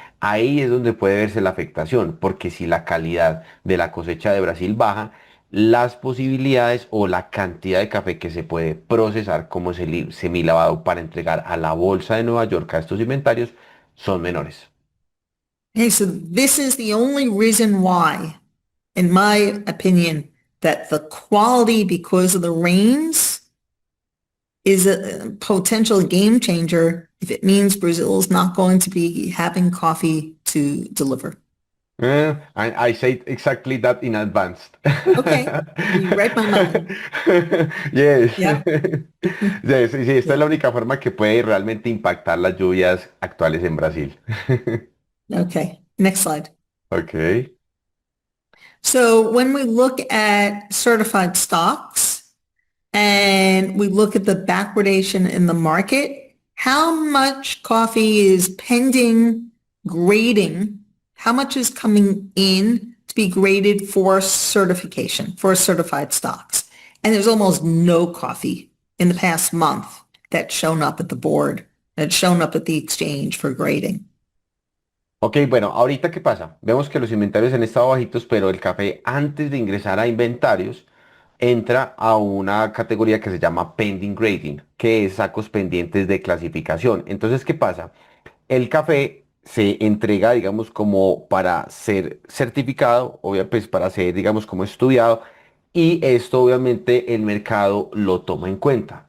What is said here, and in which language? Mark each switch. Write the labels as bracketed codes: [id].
[es] Ahí es donde puede verse la afectación, porque si la calidad de la cosecha de Brasil baja, las posibilidades o la cantidad de café que se puede procesar como semilavado para entregar a la bolsa de Nueva York a estos inventarios son menores. [en] Okay, so this is the only reason why, in my opinion, that the quality because of the rains is a potential game changer if it means Brazil is not going to be having coffee to deliver. I said exactly that in advance. Okay, you read my mind. Yes. Yeah. [es] Yes, sí, esta es la única forma que puede realmente impactar las lluvias actuales en Brasil. [en] Okay, next slide. Ok. So when we look at certified stocks and we look at the backwardation in the market, how much coffee is pending grading? How much is coming in to be graded for certification, for certified stocks? And there's almost no coffee in the past month that's shown up at the board, that's shown up at the exchange for grading. [es] Ok, bueno, ahorita ¿qué pasa? Vemos que los inventarios han estado bajitos, pero el café antes de ingresar a inventarios entra a una categoría que se llama pending grading, que es sacos pendientes de clasificación. Entonces, ¿qué pasa? El café se entrega, digamos, como para ser certificado, obviamente, pues para ser, digamos, como estudiado, y esto obviamente el mercado lo toma en cuenta.